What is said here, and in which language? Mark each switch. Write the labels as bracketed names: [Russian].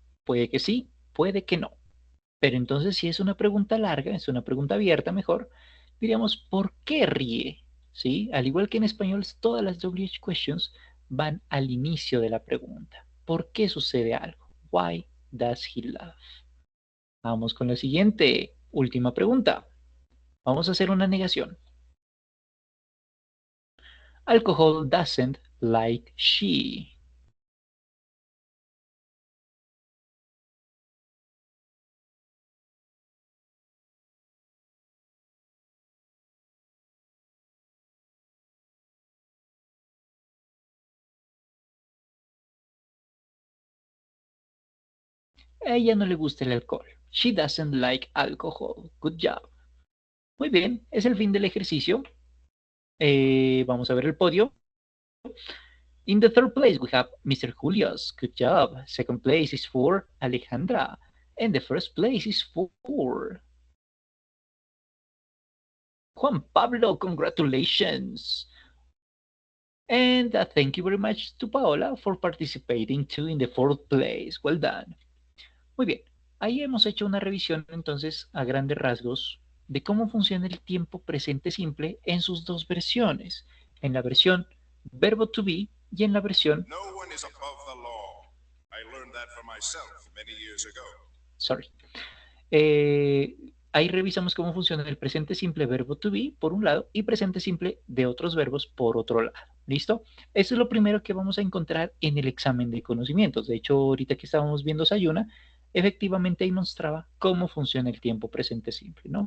[Spanish] Puede que sí, puede que no. Pero entonces si es una pregunta larga, es una pregunta abierta mejor, diríamos, ¿por qué ríe? ¿Sí? Al igual que en español, todas las WH questions van al inicio de la pregunta. ¿Por qué sucede algo? [English] Why does he laugh? [Spanish] Vamos con la siguiente, última pregunta. Vamos a hacer una negación. [English] Alcohol doesn't like she. [Spanish] A ella no le gusta el alcohol. [English] She doesn't like alcohol. Good job. [Spanish] Muy bien, es el fin del ejercicio. Vamos a ver el podio. [English] In the third place, we have Mr. Julius. Good job. Second place is for Alejandra. And the first place is for Juan Pablo. Congratulations. And thank you very much to Paola for participating too in the fourth place. Well done. [Spanish] Muy bien. Ahí hemos hecho una revisión entonces a grandes rasgos de cómo funciona el tiempo presente simple en sus dos versiones. En la versión verbo to be y en la versión [English] No one is above the law. I learned that for myself many years ago. sorry. [Spanish] Ahí revisamos cómo funciona el presente simple verbo to be por un lado y presente simple de otros verbos por otro lado. ¿Listo? Eso es lo primero que vamos a encontrar en el examen de conocimientos. De hecho, ahorita que estábamos viendo Sayuna, efectivamente ahí mostraba cómo funciona el tiempo presente simple, ¿no?